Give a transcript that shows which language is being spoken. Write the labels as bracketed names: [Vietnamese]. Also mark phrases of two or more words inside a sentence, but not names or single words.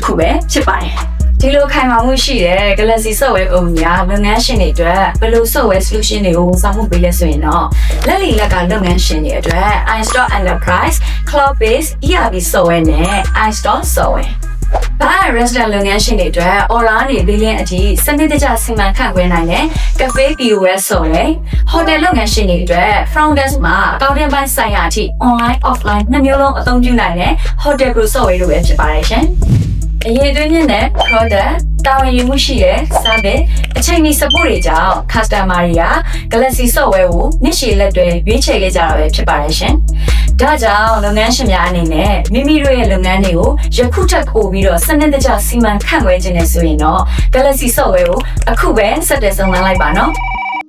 [Burmese] ခုပဲဖြစ်ပါတယ်ဒီလိုခိုင်မာမှုရှိတဲ့ Galaxy Software Company ကလုပ်ငန်းရှင်တွေအတွက်ဘယ်လို [English] software solution [Burmese] တွေကိုဝန်ဆောင်မှုပေးလဲဆိုရင်တော့လက်လီလက်ကလုပ်ငန်းရှင်တွေအတွက် iStore Enterprise [English] Cloud Based ERP software [Burmese] နဲ့ iStore softwareဘာrestaurant လုပ်ငန်းရှင်တွေအတွက် order တွေပေးလင်းအထိစနစ်တကျစီမံခန့်ခွဲနိုင်တဲ့ cafe POS ဆို ရယ် hotel လုပ်ငန်းရှင်တွေအတွက် [English] front desk [Burmese] မှာအကောင့်တင်ပိုင်းဆိုင်ရာအထိ [English] online offline [Burmese] နှစ်မျိုးလုံးအသုံးပြုနိုင်တဲ့ [English] hotel pro software [Burmese] တို့ပဲဖြစ်ပါတယ်ရှင်အရေးသွင်းတဲ့ product တာဝန်ယူမှုရှိတဲ့ service အချိန်မီ support တွေကြောင့် customer တွေက Galaxy Software ကိုနှစ်ရှည်လက်တွဲရွေးချယ်ခဲ့ကြတာပဲဖြစ်ပါတယ်ရှင်ဒါကြောင့်လုပ်ငန်းရှင်များအနေနဲ့မိမိတို့ရဲ့လုပ်ငန်းတွေကိုယခုထပ်ပို့ပြီးတော့စနစ်တကျစီမံခန့်ခွဲခြင်းနဲ့ဆိုရင်တော့ Galaxy Software ကိုအခုပဲဆက်သွယ်ဆောင်လိုက်ပါနော်